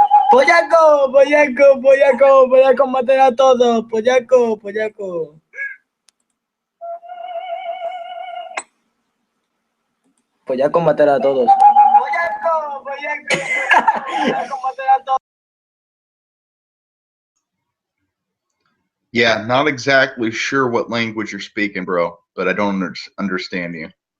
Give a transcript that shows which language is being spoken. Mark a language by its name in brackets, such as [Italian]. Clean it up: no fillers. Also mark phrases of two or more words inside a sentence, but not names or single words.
[Spanish] Pollaco, pollaco, pollaco, pollaco, matar a todos. Pollaco, pollaco. Pollaco, matar a todos. Pollaco, pollaco, pollaco, matar a todos. [English] Yeah, not exactly sure what language you're speaking, bro, but I don't understand you.